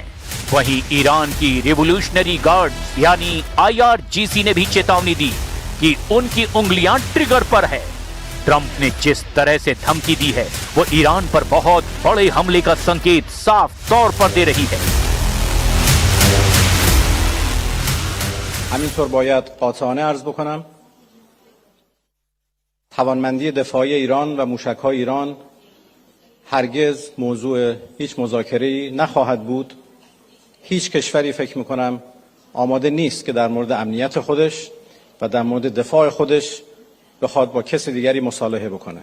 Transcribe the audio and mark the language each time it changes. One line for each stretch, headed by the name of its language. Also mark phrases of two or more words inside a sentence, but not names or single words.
Hindi: वहीं ईरान की रिवोल्यूशनरी गार्ड यानी IRGC ने भी चेतावनी दी कि उनकी उंगलियां ट्रिगर पर है। ट्रंप ने जिस तरह से धमकी दी है वो ईरान पर बहुत बड़े हमले का संकेत साफ तौर पर दे रही है।
Persian: همینطور باید قاطعانه عرض بکنم توانمندی دفاعی ایران و موشک‌های ایران هرگز موضوع هیچ مذاکره‌ای نخواهد بود. هیچ کشوری فکر می‌کنم آماده نیست که در مورد امنیت خودش و در مورد دفاع خودش بخواد با کسی دیگری مصالحه بکنه.